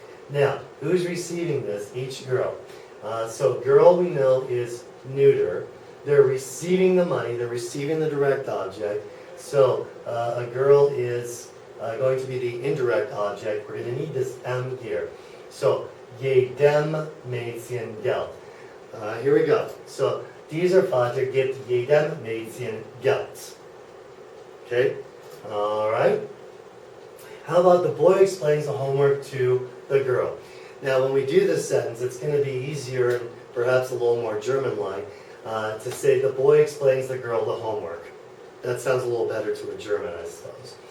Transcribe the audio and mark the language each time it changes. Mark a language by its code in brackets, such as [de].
[en] Now, who's receiving this? Each girl. So girl we know is neuter. They're receiving the money. They're receiving the direct object. So a girl is going to be the indirect object. We're going to need this M here. So [de] jedem Mädchen Geld. [en] Here we go. [de] So dieser Vater gibt jedem Mädchen Geld. [en] Okay? Alright. How about the boy explains the homework to the girl? Now when we do this sentence, it's going to be easier and perhaps a little more German-like to say the boy explains the girl the homework. That sounds a little better to a German, I suppose.